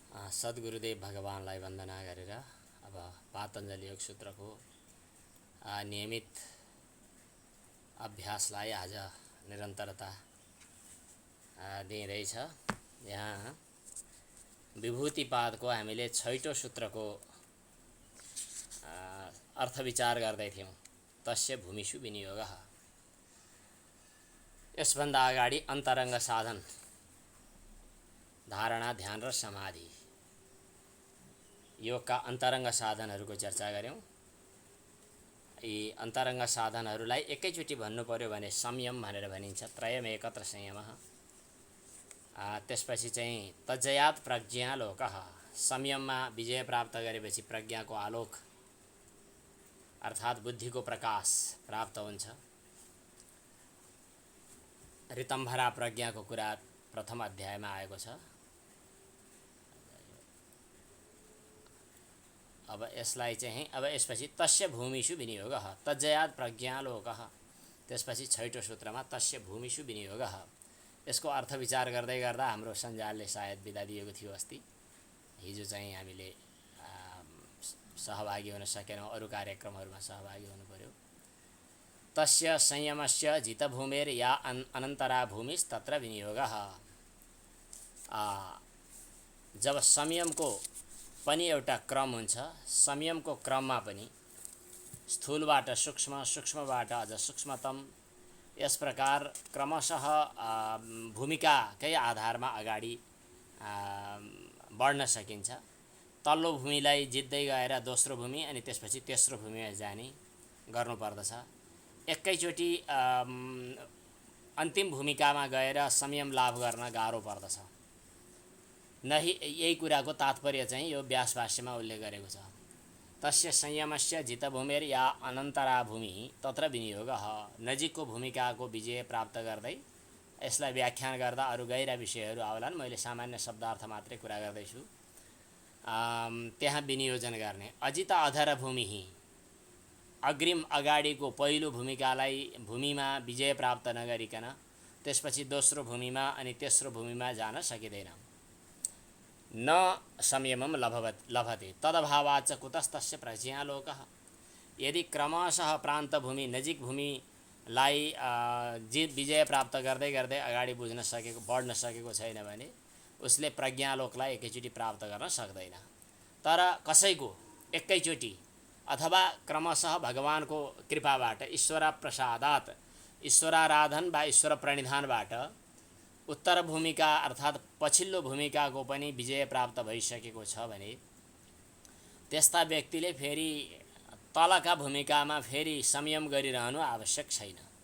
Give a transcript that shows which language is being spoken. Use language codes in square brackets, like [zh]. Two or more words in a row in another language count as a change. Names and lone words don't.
[ne] सद्गुरुदेव भगवानलाई वन्दना गरेर अब पातञ्जलि योग सूत्रको नियमित अभ्यासलाई आज निरन्तरता दिइरहेछ। यहाँ विभूतिपादको हामीले 6औं सूत्रको अर्थ विचार गर्दै थियौं। [sa] तस्य भूमिषु विनियोगः। [ne] यसभन्दा अगाडि अन्तरङ्ग साधन, धारणा, ध्यान र समाधि, योगका अन्तरङ्ग साधनहरूको चर्चा गऱ्यौं। यी अन्तरङ्ग साधनहरूलाई एकैचोटि भन्नु पर्यो भने संयम भनेर भनिन्छ। [sa] त्रयम् एकत्र संयमः। [ne] त्यसपछि चाहिँ [sa] तज्जयात् प्रज्ञालोकः। [ne] संयममा विजय प्राप्त गरेपछि प्रज्ञाको आलोक अर्थात् बुद्धिको प्रकाश प्राप्त हुन्छ। ऋतम्भरा प्रज्ञाको कुरा प्रथम अध्यायमा आएको छ। अब यसलाई चाहिँ यसपछि [sa] तस्य भूमिषु विनियोगः, तज्जयात् प्रज्ञालोकः। [ne] त्यसपछि 6औं सूत्रमा [sa] तस्य भूमिषु विनियोगः। [ne] यसको अर्थ विचार गर्दै गर्दा हाम्रो सञ्जालले सायद बिदा दिएको थियो अस्ति। हिजो चाहिँ हामीले सहभागी हुन सकेनौँ, अरू कार्यक्रमहरूमा सहभागी हुनु पर्यो। [sa] तस्य संयमस्य जितभूमेर या अनन्तरा भूमिस्तत्र विनियोगः। [ne] जब संयमको पनि एउटा क्रम हुन्छ, संयमको क्रममा पनि स्थूलबाट सूक्ष्म, सूक्ष्मबाट अझ सूक्ष्मतम, यस प्रकार क्रमशः भूमिकाकै आधारमा अगाडि बढ्न सकिन्छ। तल्लो भूमिलाई जित्दै गएर दोस्रो भूमि अनि त्यसपछि तेस्रो भूमिमा जाने गर्नुपर्दछ। एकैचोटि अन्तिम भूमिकामा गएर संयम लाभ गर्न गाह्रो पर्दछ। यही कुराको तात्पर्य चाहिँ यो व्यास भाष्यमा उल्लेख गरेको छ। [sa] तस्य संयमस्य जितभूमेर या अनन्तरा भूमि तत्र विनियोगः। [ne] नजिकको भूमिकाको विजय प्राप्त गर्दै यसलाई व्याख्यान गर्दा अरू गहिरा विषयहरू आउलान्। मैले सामान्य शब्दार्थ मात्रै कुरा गर्दैछु। त्यहाँ विनियोजन गर्ने। अजित अधर भूमि, अग्रिम अगाडिको पहिलो भूमिमा विजय प्राप्त नगरिकन त्यसपछि दोस्रो भूमिमा अनि तेस्रो भूमिमा जान सकिँदैन। [sa] न संयमं लभते तदभावाच्च कुतस्तस्य प्रज्ञालोकः। [ne] यदि क्रमशः प्रान्त भूमि, नजिक भूमिलाई विजय प्राप्त गर्दै गर्दै अगाडि बढ्न सकेको छैन भने उसले प्रज्ञालोकलाई एकैचोटि प्राप्त गर्न सक्दैन। तर कसैको एकैचोटि अथवा क्रमशः भगवानको कृपाबाट, [sa] ईश्वर प्रसादात्, [ne] ईश्वराराधन वा ईश्वर प्रणिधानबाट उत्तर भूमिका अर्थात् पछिल्लो भूमिकाको पनि विजय प्राप्त भइसकेको छ भने त्यस्ता व्यक्तिले फेरि तलका भूमिकामा फेरि संयम गरिरहनु आवश्यक छैन।